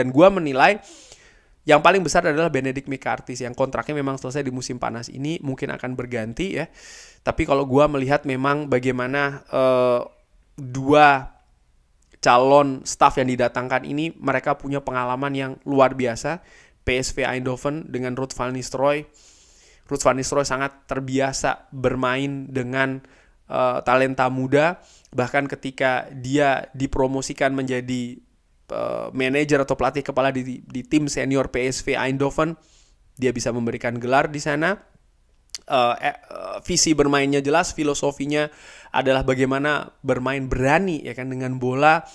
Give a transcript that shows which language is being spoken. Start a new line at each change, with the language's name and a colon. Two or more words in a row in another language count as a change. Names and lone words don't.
Indonesian: Dan gue menilai yang paling besar adalah Benedict McCarthy yang kontraknya memang selesai di musim panas ini, mungkin akan berganti, ya. Tapi kalau gue melihat memang bagaimana 2 calon staff yang didatangkan ini, mereka punya pengalaman yang luar biasa. PSV Eindhoven dengan Ruud van Nistelrooy. Ruud van Nistelrooy sangat terbiasa bermain dengan talenta muda. Bahkan ketika dia dipromosikan menjadi manajer atau pelatih kepala di tim senior PSV Eindhoven, dia bisa memberikan gelar di sana. Visi bermainnya jelas, filosofinya adalah bagaimana bermain berani, ya kan, dengan bola.